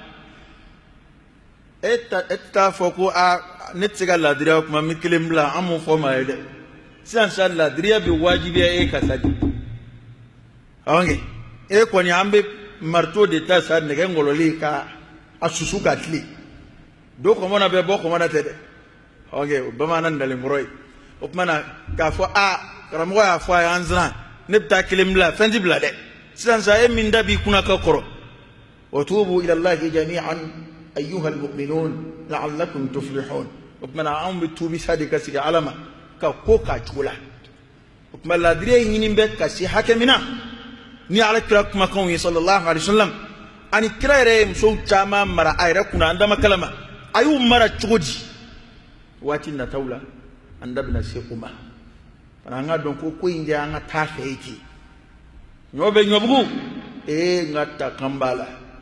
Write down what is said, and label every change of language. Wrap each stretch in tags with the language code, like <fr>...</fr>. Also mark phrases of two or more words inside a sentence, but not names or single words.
<bm>eta fɔ ko ne tɛ se ka ladiriya kuma mi kelen bila an m'o fɔ ma ye dɛ sisan sa ladiriya bɛ wajibiya ka sa di awɔ e kɔni an bɛ marito de ta sa nɛgɛ ngɔlɔli ka a susu ka tile do kɔmɔna bɛ bɔ kɔmɔna tɛ dɛ awɔ bamanan dalenkɔrɔ ye o tuma na k'a fɔ karamɔgɔ y'a fɔ a ye an siran ne bɛ taa kelen bila fɛn ti bila dɛ sisan sa e min da b'i kunna ka kɔrɔ wa</bm> <ar>توبوا إلى الله جميعا أيها المؤمنون لعلكم تفلحون</ar> <bm>o tuma na an bɛ tuubi sa de ka sigi Ala ma ka ko k'a cogo la o tuma ladiriya ɲini bɛ ka se hakɛ min na ni Ala kira kumakanw ye</bm> <ar>صلى الله عليه وسلم</ar> <bm>ani kira yɛrɛ ye musow caman mara a yɛrɛ kunna an dama kalama a y'u mara cogo di waati nataw la an da bɛna se o ma fana an ka dɔn ko in de an ka taa fɛ yake ɲɔ bɛ ɲɔbugu n ka takan b'a la</bm>